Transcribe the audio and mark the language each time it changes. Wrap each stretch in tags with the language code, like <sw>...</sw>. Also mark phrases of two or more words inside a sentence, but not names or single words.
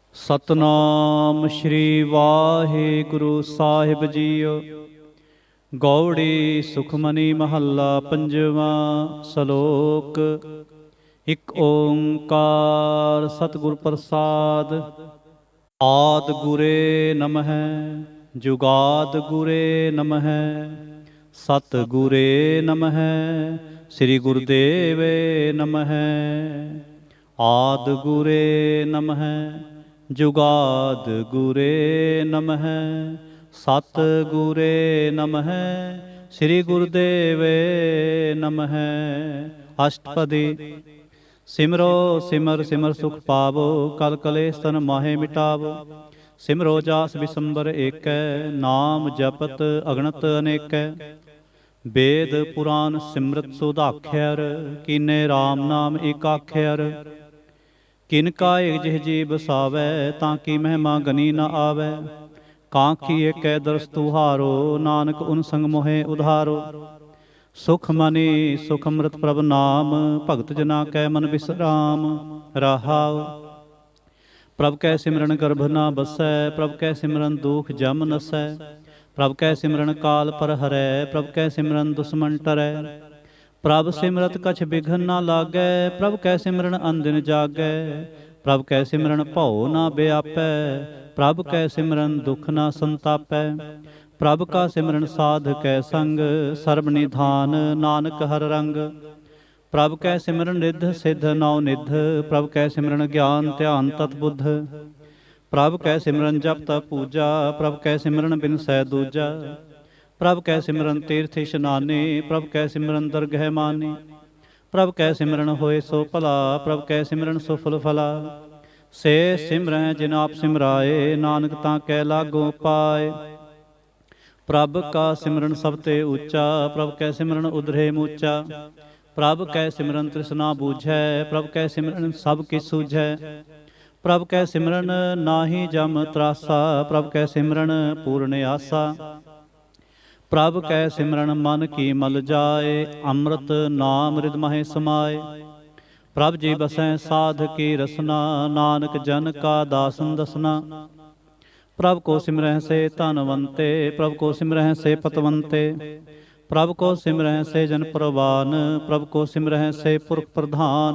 <hi>सतनाम श्री वाहिगुरु साहिब जीओ। गौड़ी सुखमनी महला पंजवा। सलोक। इक ओंकार सतगुर प्रसाद। आद गुरे नमः जुगाद गुरे नमः सतगुरे नमः श्री गुरुदेवे नमः। आद गुरे नमः जुगाद गुरे नमः सतगुरे नमः श्री गुरुदेवे नमः। अष्टपदी। सिमरो सिमर सिमर सुख पावो कल कलेश तन माहे मिटावो। सिमरो जास विसंबर एक नाम जपत अगणत अनेक। वेद पुराण सिमरत सुधाख्यर कीने राम नाम एकाख्यर। किनका एक जिह जी बसावै ताकि महिमा गनी न आवै। कांखी एक दरस तुहारो नानक उन संग मोहे उधारो। सुख मनी सुख अमृत प्रभ नाम भगत जना कै मन विश्राम। रहाओ। प्रभ कै सिमरन गर्भ न बसै प्रभ कै सिमरन दुख जम नसै। प्रभ कै सिमरन काल पर हरै प्रभ कै सिमरन दुश्मन टरै। प्रभ सिमरत कछ बिघन न लागै प्रभ कै सिमरन अनदिन जागै। प्रभ कै सिमरन भौ न व्यापै प्रभ कै सिमरन दुख न संतापै। प्रभ का सिमरन साध कै संग सर्ब निधान नानक हर रंग। प्रभ कै सिमरन रिद्ध सिद्ध नौ निध प्रभ कै सिमरन ज्ञान ध्यान तत्बुद्ध। प्रभ कै सिमरन जप तप पूजा प्रभ कै सिमरन बिनसै दूजा। प्रभ कै सिमरन तीर्थ इशनाने प्रभ कै सिमरन दरगह माने। प्रभ कै सिमरन होए सो भला प्रभ कै सिमरन सुफल फला। से सिमरह जिन आप सिमराए नानक तां कै लागो पाए। प्रभ का सिमरन सब ते ऊंचा प्रभ कै सिमरन उधरे मूचा। प्रभ कै सिमरन तृष्णा बूझै प्रभ कै सिमरन सब किछ सूझै। प्रभ कै सिमरन नाहि जम त्रासा प्रभ कै सिमरन पूर्ण आसा। प्रभ कै सिमरन मन की मल जाए अमृत नाम हृदय महे समाए। प्रभ जी बसै साध की रसना नानक जन का दासन दसना। प्रभ को सिमरह से धनवंते प्रभ को सिमरह से पतवंते। प्रभ को सिमरह से जन प्रवान प्रभ को सिमरह से पुरख प्रधान।</hi>